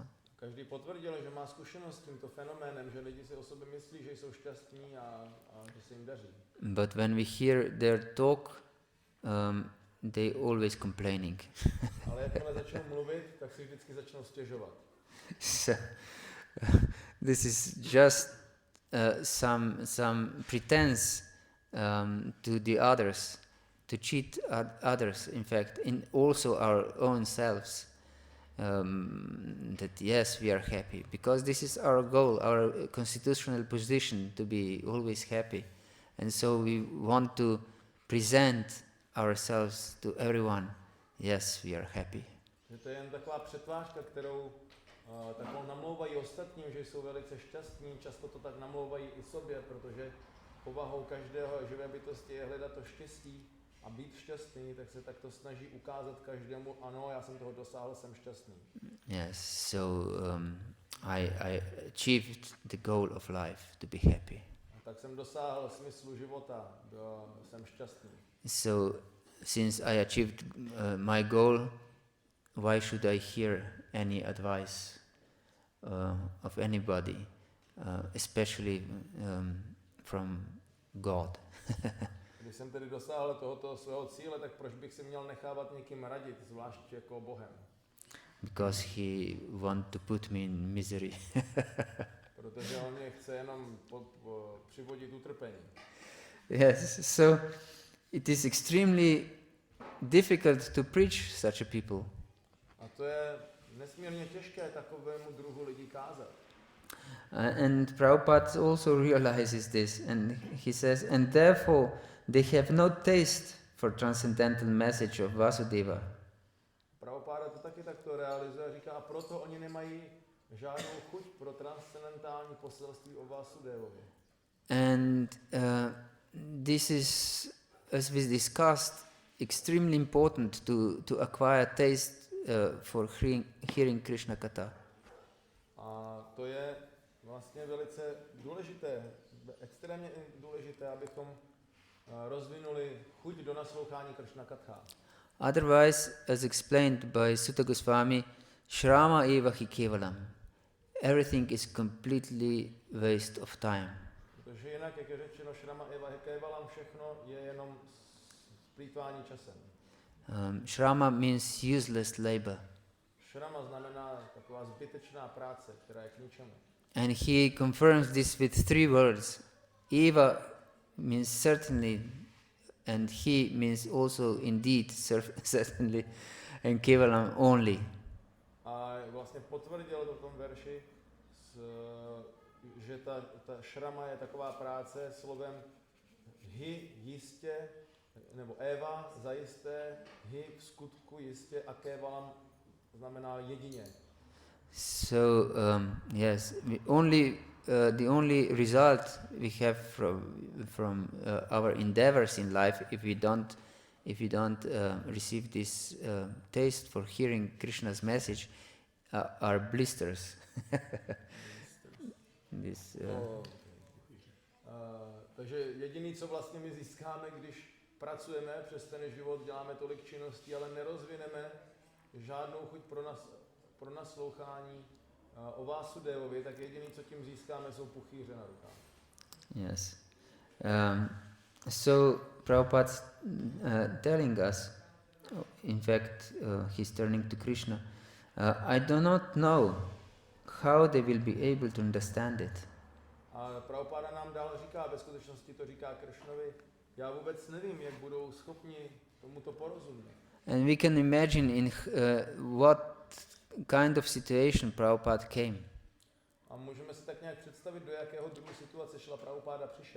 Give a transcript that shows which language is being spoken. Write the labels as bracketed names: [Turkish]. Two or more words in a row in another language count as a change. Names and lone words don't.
[Czech] Každý potvrdil, že má zkušenost s tímto fenoménem, že lidi si o sobě myslí, že jsou šťastní a že se jim daří. [English] But when we hear their talk, they always complaining. [Czech] Ale jakmile začnou mluvit, tak si vždycky začnou stěžovat. [English] So, this is just some pretense to the others, to cheat others, in fact, in also our own selves, that yes, we are happy, because this is our goal, our constitutional position, to be always happy. And so we want to present ourselves to everyone, yes, we are happy. [Czech] Že to je jen taková přetvářka, kterou takovou namlouvají ostatním, že jsou velice šťastní, často to tak namlouvají i sobě, protože povahou každého živé bytosti je hledat to štěstí, a být šťastný, tak se takto snaží ukázat každému, ano, já jsem toho dosáhl, jsem šťastný. [English] Yes, so I achieved the goal of life, to be happy. [Czech] A tak jsem dosáhl smyslu života, jsem šťastný. [English] So since I achieved my goal, why should I hear any advice of anybody, especially from God? [Czech] Když jsem tedy dosáhl tohoto svého cíle, tak proč bych si měl nechávat někým radit, zvlášť jako Bohem? [English] Because he want to put me in misery. [Czech] Protože on mě chce jenom přivodit utrpení. [English] Yes, so it is extremely difficult to preach such a people. [Czech] A to je nesmírně těžké takovému druhu lidí kázat. [English] And Prabhupada also realizes this, and he says, and therefore they have no taste for transcendental message of Vasudeva. [Czech] Prabhupada to taky takto realizuje a říká, a proto oni nemají žádnou chuť pro transcendentální poselství o Vasudevovi. [English] And this is, as we discussed, extremely important to acquire taste for hearing Krishna Katha. [Czech] A to je vlastně velice důležité, extrémně důležité, abychom rozvinuli chuť do naslouchání Krishna Katha. [English] Otherwise, as explained by Sutta Goswami, [Sanskrit] श्रम एव हि केवलम्. [English] Everything is completely waste of time. [Czech] Protože jinak, jak je řečeno, [Sanskrit] श्रम एव हि केवलम्, [Czech] všechno je jenom plýtvání časem. [English] Shrama means useless labor. [Czech] Shrama znamená taková zbytečná práce, která je k ničemu. [English] And he confirms this with 3 words. Eva means certainly, and he means also indeed, certainly, and kevalam only. [Czech] A vlastně potvrdil to v tom verši, že ta šrama je taková práce slovem hi jistě, nebo Eva zajisté, hi v skutku jistě a kevalam znamená jedině. [English] So yes, the only result we have from our endeavors in life, if we don't receive this taste for hearing Krishna's message, are blisters. [Czech] Takže jediný, co vlastně my získáme, když pracujeme přes ten život, děláme tolik činností, ale nerozvineme žádnou chuť pro naslouchání o Vásudevovi, tak jediný, co tím získáme, jsou puchýře na rukách. [English] Yes. So Prabhupada's telling us, in fact, he's turning to Krishna, I do not know how they will be able to understand it. [Czech] A Prabhupada nám dál říká, ve skutečnosti to říká Krishnovi, já vůbec nevím, jak budou schopni tomuto porozumět. [English] And we can imagine in what kind of situation Prabhupada came. [Czech] A můžeme si tak nějak představit, do jakého druhu situace Srila Prabhupada přišel.